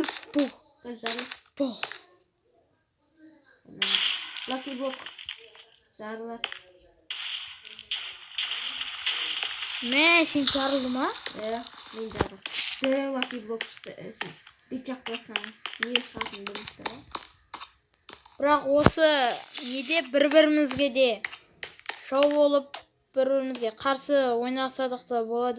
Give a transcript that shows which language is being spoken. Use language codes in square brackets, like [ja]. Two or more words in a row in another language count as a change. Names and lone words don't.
[kk] Бух. Жарылып. Бух. Lucky Block. Жарылады. Мә, сен жарылды ма? Мен жарылдым. Lucky Block шықты. Бет жақтасынан не шығатынын білмейді ғой. Бірақ осы неде бір-бірімізге де шоу болып, бір-бірімізге қарсы ойнасадық та болады,